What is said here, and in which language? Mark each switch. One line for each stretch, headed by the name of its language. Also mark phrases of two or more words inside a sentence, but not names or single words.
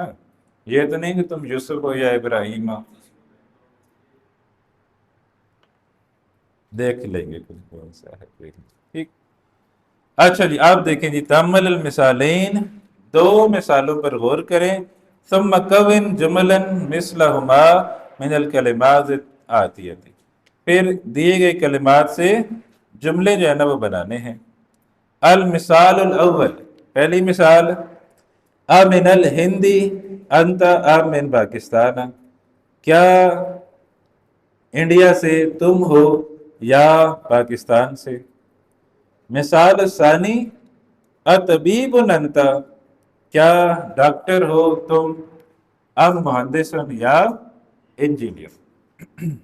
Urdu: یہ تو نہیں کہ تم یوسف ہو یا ابراہیم ہو. دیکھ لیں گے کچھ کون سا ہے کوئی نہیں۔ ٹھیک، اچھا جی آپ دیکھیں جی،
Arabic: تأمل المثالین،
Urdu: دو مثالوں پر غور کریں،
Arabic: ثم کون جملا مثلہما من الکلمات آتیہ،
Urdu: پھر دیے گئے کلمات سے جملے جو ہے نا وہ بنانے ہیں۔
Arabic: المثال الاول،
Urdu: پہلی مثال،
Arabic: امن الہندی انت ام من پاکستان،
Urdu: کیا انڈیا سے تم ہو یا پاکستان سے۔ مثال ثانی،
Arabic: اطبیب انت،
Urdu: کیا ڈاکٹر ہو تم،
Arabic: ام مہندس
Urdu: یا انجینئر۔